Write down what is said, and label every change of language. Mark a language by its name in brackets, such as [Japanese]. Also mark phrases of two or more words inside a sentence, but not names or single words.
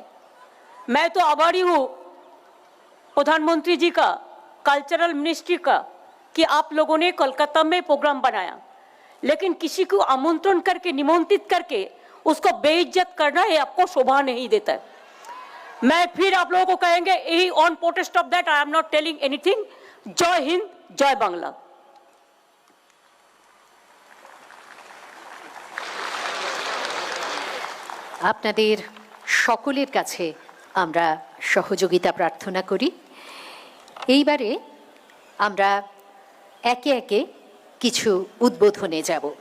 [Hindi] मैं तो आभारी हूँ प्रधानमंत्री जी का, [English] cultural ministry [Hindi] का, कि आप लोगों ने कोलकाता में प्रोग्राम बनाया, लेकिन किसी को आमंत्रण करके, निमंत्रित करके उसको बेइज्जत करना ये आपको शोभा नहीं देता है। मैं फिर आप लोगों को कहेंगे, [English] On protest of that I am not telling anything. [Hindi] जय हिंद, जय बांग्ला। [Bangla] আপনাদের সকলের কাছে আমরা সহযোগিতা প্রার্থনা করি। এইবারে আমরা একে একে কিছু উদ্বোধনে যাব।